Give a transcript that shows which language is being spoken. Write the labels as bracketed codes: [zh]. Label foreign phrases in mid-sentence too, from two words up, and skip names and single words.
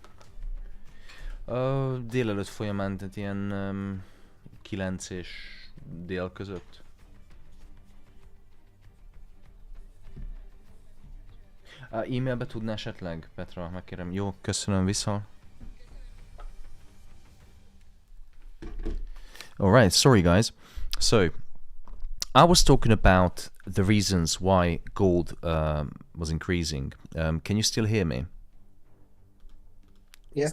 [hu] Délelőtt folyamán, tehát ilyen 9 és dél között. E-mailbe tudná esetleg, Petra, megkérem. Jó, köszönöm, viszont. [en] Alright, sorry guys. So, I was talking about the reasons why gold was increasing. Can you still hear me? Yeah.